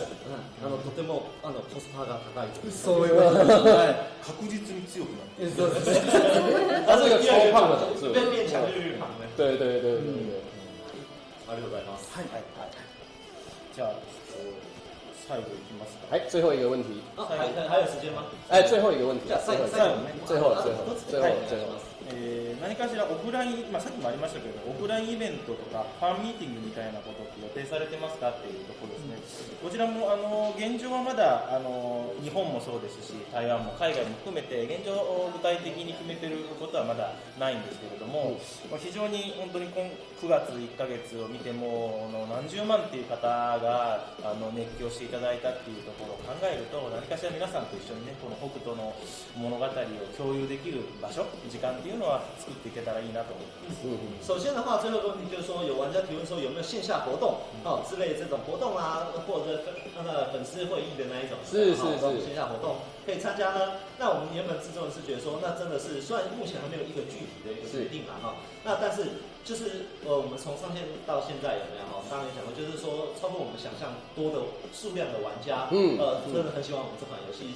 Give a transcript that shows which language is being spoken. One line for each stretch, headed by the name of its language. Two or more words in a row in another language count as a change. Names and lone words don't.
Japanese: とてもコスパが高い。そういう確実に強くなる。そうですね。
Chinese: 他是一个超胖的角色。变强越越胖呢。对。
Japanese: ありがとうございます。はい。じゃあ最後いきますか。
Chinese: はい、最後一个问题。还有时间吗？最後一个问题。
Japanese: じゃあ最後ね。最後。何かしらオフライン、さっきもありましたけど、オフラインイベントとかファンミーティングみたいなことって予定されてますかっていうところですね。こちらも現状はまだ日本もそうですし、台湾も海外も含めて現状具体的に決めてることはまだないんですけれども、非常に本当に9月1ヶ月を見ても何十万っていう方が熱狂していただいたっていうところを考えると、何かしら皆さんと一緒にね、この北斗の物語を共有できる場所、時間っていうのは作っていけたらいいなと思ってます。
Chinese: 首先的话，最后一个问题就是说，有玩家提问说有没有线下活动之类这种活动啊，或者粉丝会议的那一种，是线下活动可以参加呢？那我们原本制作人是觉得说，那真的是虽然目前还没有一个具体的一个决定嘛那但是就是我们从上线到现在有没有当然也讲过，就是说超过我们想象多的数量的玩家，真的很喜欢我们这款游戏。